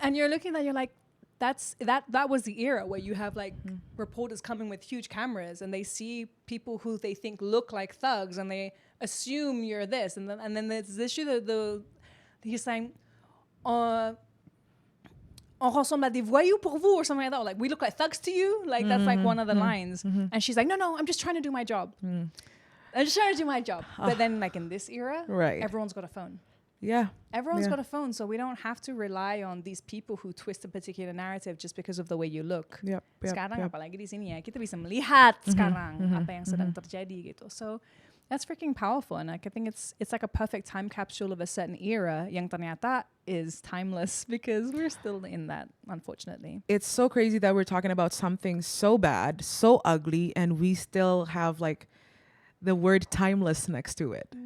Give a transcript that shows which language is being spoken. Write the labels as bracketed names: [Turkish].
[English] And you're looking at, you're like, that was the era where you have like reporters coming with huge cameras and they see people who they think look like thugs and they assume you're this, and then there's this issue he's saying, [French] on ressemble à des voyous pour vous, [English] or something like that. Like, we look like thugs to you? Like, that's like one of the lines. And she's like, no, I'm just trying to do my job. I'm just trying to do my job. But then, like, in this era, everyone's got a phone. Yeah. Everyone's got a phone, so we don't have to rely on these people who twist a particular narrative just because of the way you look. [Indonesian] Sekarang, apalagi di sini ya, kita bisa melihat sekarang apa yang sedang terjadi gitu. [English] So, that's freaking powerful, and like, I think it's like a perfect time capsule of a certain era [Indonesian] yang ternyata [English] is timeless because we're still in that, unfortunately. It's so crazy that we're talking about something so bad, so ugly, and we still have like the word timeless next to it.